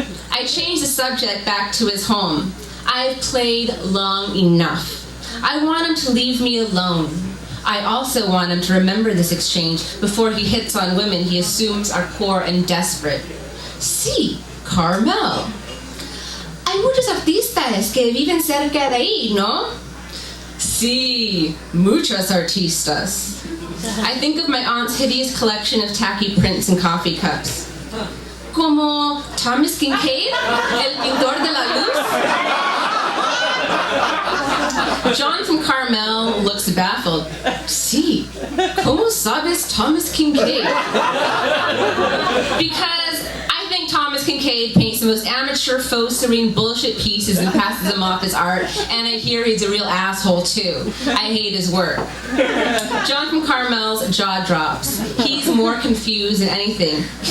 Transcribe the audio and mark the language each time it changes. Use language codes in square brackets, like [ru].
[en] I changed the subject back to his home. I've played long enough. I want him to leave me alone. I also want him to remember this exchange before he hits on women he assumes are poor and desperate. [es] Sí, Carmel. Hay muchos artistas que viven cerca de ahí, ¿no? Sí, muchos artistas. [en] I think of my aunt's hideous collection of tacky prints and coffee cups. [es] Como Thomas Kincaid, el pintor de la luz. [en] John from Carmel looks baffled. [es] Sí, ¿cómo sabes Thomas Kincaid? [en] Because I think Thomas Kincaid paints the most amateur, faux serene bullshit pieces and passes them off as art, and I hear he's a real asshole too. I hate his work. John from Carmel's jaw drops. He's more confused than anything.